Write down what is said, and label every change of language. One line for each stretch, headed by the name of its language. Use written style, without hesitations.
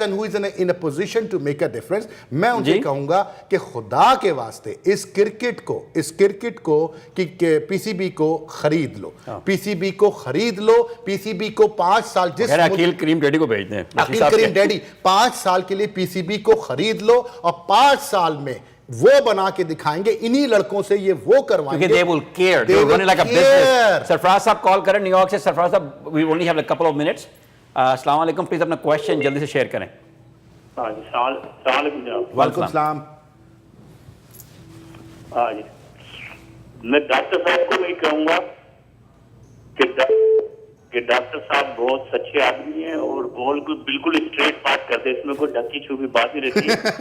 English: and who is in a position to make a difference,
Hindi: मैं उनसे कहूंगा कि खुदा के वास्ते इस क्रिकेट को कि पीसीबी को खरीद लो, पीसीबी को खरीद लो, पीसीबी को 5 साल, जिस अकील करीम डैडी को भेज दें, अकील करीम डैडी 5 साल के लिए पीसीबी को खरीद लो और 5 साल में वो बना के दिखाएंगे, इन्हीं लड़कों से ये वो करवाएंगे,
English: they will care, they will run it like a business।
Hindi: Sarfaraz साहब कॉल करें न्यूयॉर्क से।
English: सरफराज साहब, we only have a couple of minutes।
Hindi: अस्सलाम वालेकुम, प्लीज अपना क्वेश्चन जल्दी से शेयर करें। वालेकुम सलाम। हाँ जी, मैं डॉक्टर साहब को भी कहूंगा कि डॉक्टर साहब बहुत सच्चे आदमी हैं और बॉल को बिल्कुल स्ट्रेट बात करते हैं, इसमें कोई ढकी छुपी बात नहीं रहती है।